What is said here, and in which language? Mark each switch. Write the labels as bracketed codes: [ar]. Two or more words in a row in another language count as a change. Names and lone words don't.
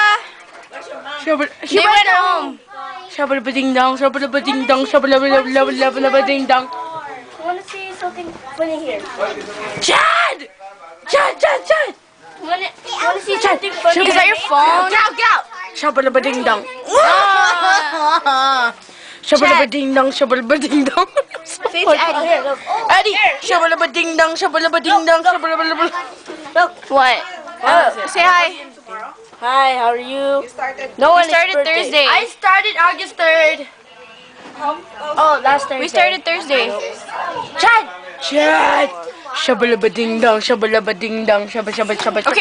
[en] They went home. Shabba-da-ba-ding dong. Shabba-da-ba-ding dong. Shabba-da-ba-ding dong. I want to see something funny here. Chad! Chad! Chad! Chad! I want to see something funny. Is that your phone? Get out! Get out! Shabba-da-ba-ding dong. Shabba-da-ba-ding dong. Shabba-da-ba-ding dong. Face Eddie. Here, look. Eddie! Shabba-da-ba-ding dong. Shabba-da-ba-ding dong. Shabba-da-ba-ding. What? Say hi. Hi, how are you? No, we started Thursday. I started August 3rd. Oh, last Thursday. We started Thursday. Chad! Chad! Shabba-da-ba-ding dong. Shabba-da-ba-ding dong. Shabba-shabba-shabba. Okay.